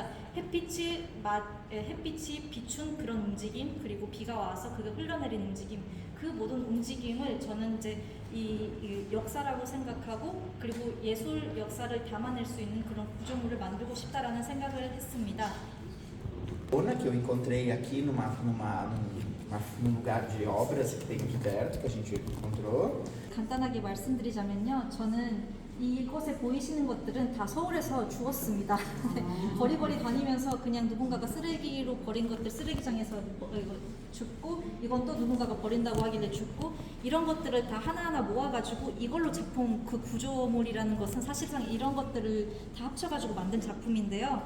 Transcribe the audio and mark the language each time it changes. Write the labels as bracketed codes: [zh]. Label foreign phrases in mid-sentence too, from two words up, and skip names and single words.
[ko] 햇빛이 비춘 그런 움직임, 그리고 비가 와서 그게 흘러내린 움직임, 그 모든 움직임을 저는 이제 이 역사라고 생각하고, 그리고 예술 역사를 담아낼 수 있는 그런 구조물을 만들고 싶다라는 생각을 했습니다. [pt] Que eu encontrei aqui num lugar de obras que tem aqui perto, que a gente encontrou. [ko] 간단하게 말씀드리자면요, 저는 이곳에 보이시는 것들은 다 서울에서 주웠습니다. 거리거리 다니면서 그냥 누군가가 쓰레기로 버린 것들 쓰레기장에서 줍고, 이건 또 누군가가 버린다고 하길래 줍고, 이런 것들을 다 하나하나 모아가지고 이걸로 작품, 그 구조물이라는 것은 사실상 이런 것들을 다 합쳐가지고 만든 작품인데요.